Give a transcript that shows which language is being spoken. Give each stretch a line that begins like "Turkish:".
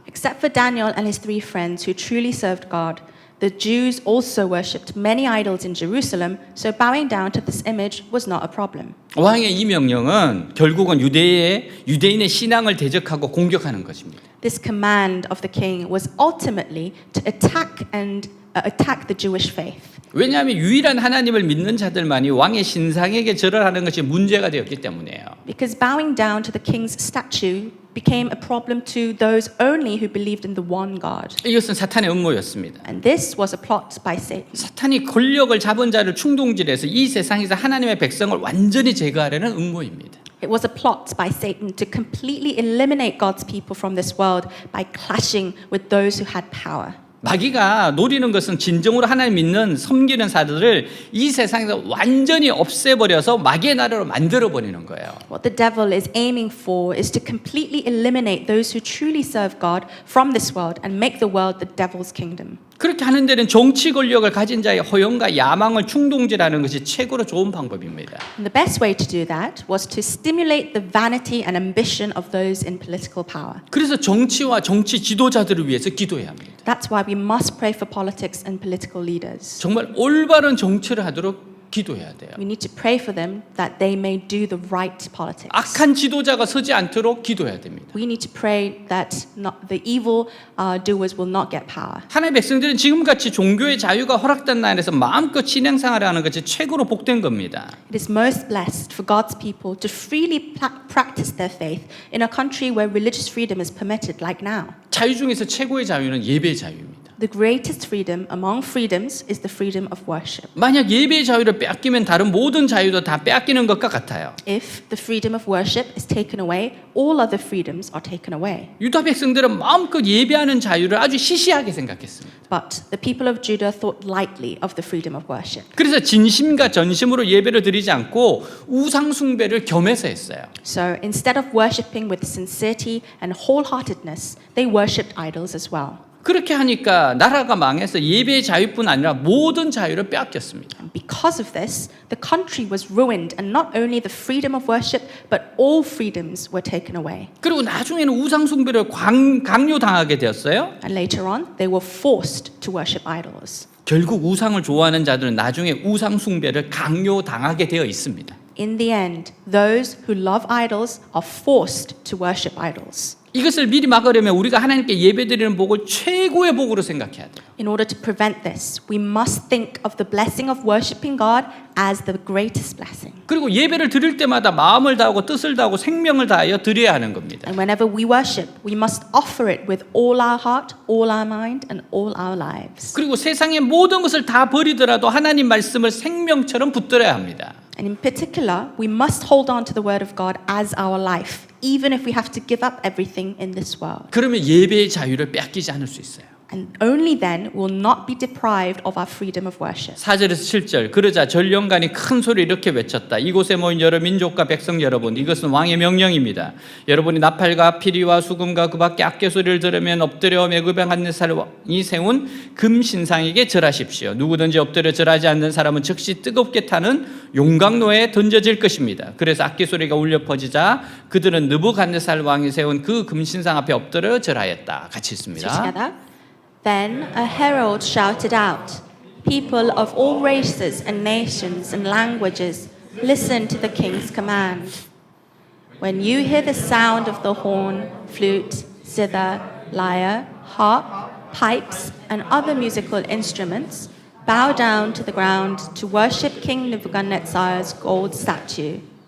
English: Except for Daniel and his three friends who truly served God, the Jews also worshipped many idols in Jerusalem, so bowing down to this image was not a problem.
Korean: 왕의 이 명령은 결국은 유대인의 신앙을 대적하고 공격하는 것입니다.
English: This command of the king was ultimately to attack the Jewish faith.
Korean: 왜냐하면 유일한 하나님을 믿는 자들만이 왕의 신상에게 절을 하는 것이 문제가 되었기 때문이에요.
English: Because bowing down to the king's statue became a problem to those only who believed in the one God.
Korean: 이것은 사탄의 음모였습니다.
English: And this was a plot by Satan.
Korean: 사탄이 권력을 잡은 자를 충동질해서 이 세상에서 하나님의 백성을 완전히 제거하려는 음모입니다.
English: It was a plot by Satan to completely eliminate God's people from this world by clashing with those who had power.
Korean: 마귀가 노리는 것은 진정으로 하나님 믿는 섬기는 사들을 이 세상에서 완전히 없애버려서 마귀의 나라로 만들어버리는 거예요.
English: What the devil is aiming for is to completely eliminate those who truly serve God from this world and make the world the devil's kingdom.
Korean: 그렇게 하는 데는 정치 권력을 가진 자의 허영과 야망을 충동질하는 것이 최고로 좋은 방법입니다.
English: And the best way to do that was to stimulate the vanity and ambition of those in political power.
Korean: 그래서 정치와 정치 지도자들을 위해서 기도해야 합니다.
English: That's why we must pray for politics and political leaders.
Korean: 정말 올바른 정치를 하도록 기도해야 돼요.
English: We need to pray for them that they may do the right politics.
Korean: 악한 지도자가 서지 않도록 기도해야 됩니다.
English: We need to pray that the evil doers will not get power.
Korean: 하나님의 백성들은 지금같이 종교의 자유가 허락된 나라에서 마음껏 신앙생활을 하는 것이 최고로 복된 겁니다.
English: It is most blessed for God's people to freely practice their faith in a country where religious freedom is permitted, like now.
Korean: 자유 중에서 최고의 자유는 예배의 자유입니다.
English: The greatest freedom among freedoms is the freedom of worship.
Korean: 만약 예배의 자유를 빼앗기면 다른 모든 자유도 다 빼앗기는 것과 같아요.
English: If the freedom of worship is taken away, all other freedoms are taken away.
Korean: 유다 백성들은 마음껏 예배하는 자유를 아주 시시하게 생각했습니다.
English: But the people of Judah thought lightly of the freedom of worship.
Korean: 그래서 진심과 전심으로 예배를 드리지 않고 우상 숭배를 겸해서 했어요.
English: So instead of worshipping with sincerity and wholeheartedness, they worshipped idols as well.
Korean: 그렇게 하니까 나라가 망해서 예배의 자유뿐 아니라 모든 자유를 빼앗겼습니다.
English: And because of this, the country was ruined, and not only the freedom of worship, but all freedoms were taken away.
Korean: 그리고 나중에는 우상 숭배를 강요당하게 되었어요.
English: And later on, they were forced to worship idols.
Korean: 결국 우상을 좋아하는 자들은 나중에 우상 숭배를 강요당하게 되어 있습니다.
English: in the end, those who love idols are forced to worship idols.
Korean: 이것을 미리 막으려면 우리가 하나님께 예배드리는 복을 최고의 복으로 생각해야 돼요.
English: In order to prevent this, we must think of the blessing of worshiping God as the greatest blessing.
Korean: 그리고 예배를 드릴 때마다 마음을 다하고 뜻을 다하고 생명을 다하여 드려야 하는 겁니다.
English: And whenever we worship, we must offer it with all our heart, all our mind, and all our lives.
Korean: 그리고 세상의 모든 것을 다 버리더라도 하나님 말씀을 생명처럼 붙들어야 합니다.
English: And in particular, we must hold on to the word of God as our life, even if we have to give up everything in this world.
Korean: 그러면 예배의 자유를 뺏기지 않을 수 있어요.
English: And only then will not be deprived of our freedom of worship.
Korean: 4절에서 7절 그러자 전령관이 큰 소리 이렇게 외쳤다. 이곳에 모인 여러 민족과 백성 여러분, 이것은 왕의 명령입니다. 여러분이 나팔과 피리와 수금과 그 밖에 악기 소리를 들으면 엎드려 느부갓네살이 세운 금신상에게 절하십시오. 누구든지 엎드려 절하지 않는 사람은 즉시 뜨겁게 타는 용광로에 던져질 것입니다. 그래서 악기 소리가 울려 퍼지자 그들은 느부갓네살 왕이 세운 그 금신상 앞에 엎드려 절하였다. 같이
English: So
Korean: 있습니다.
English: together. Then a herald shouted out, "People of all races and nations and languages, listen to the king's command. When you hear the sound of the horn, flute, zither, lyre, harp, pipes, and other musical instruments, bow down to the ground to worship King Nebuchadnezzar's gold statue.